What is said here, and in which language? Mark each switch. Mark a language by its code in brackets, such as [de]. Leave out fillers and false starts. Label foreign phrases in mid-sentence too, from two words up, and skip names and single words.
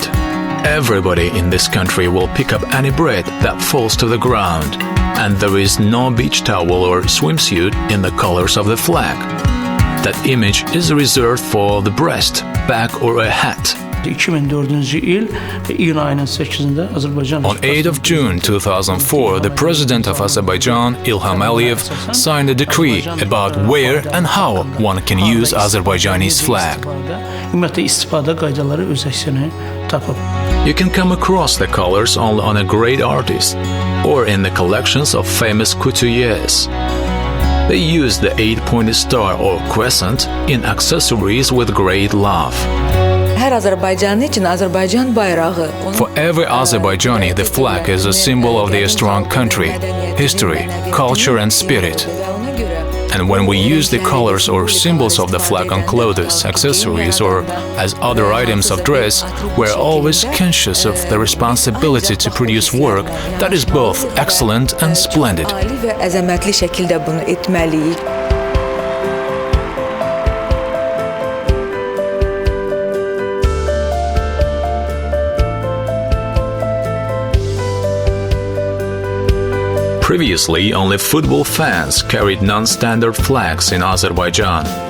[en] Everybody in this country will pick up any bread that falls to the ground, and there is no beach towel or swimsuit in the colors of the flag. That image is reserved for the breast, back or a hat. [az] 2004 yıl iyun ayının 8'inde Azerbaycan. [en] On 8th of June 2004, the president of Azerbaijan, Ilham Aliyev, signed a decree about where and how one can use Azerbaijani's flag. [az] Ümumiyyətlə istifadə qaydaları öz əksini tapıb. [en] You can come across the colors only on a great artist or in the collections of famous couturiers. They use the 8-pointed star or crescent in accessories with great love. [az] Hər Azərbaycanlı üçün Azərbaycan bayrağı. [en] For every Azerbaijani, the flag is a symbol of their strong country, history, culture and spirit. And when we use the colors or symbols of the flag on clothes, accessories or as other items of dress, we're always conscious of the responsibility to produce work that is both excellent and splendid. [az] Ali və əzəmətli şəkildə bunu etməliyik. [en] Previously, only football fans carried non-standard flags in Azerbaijan.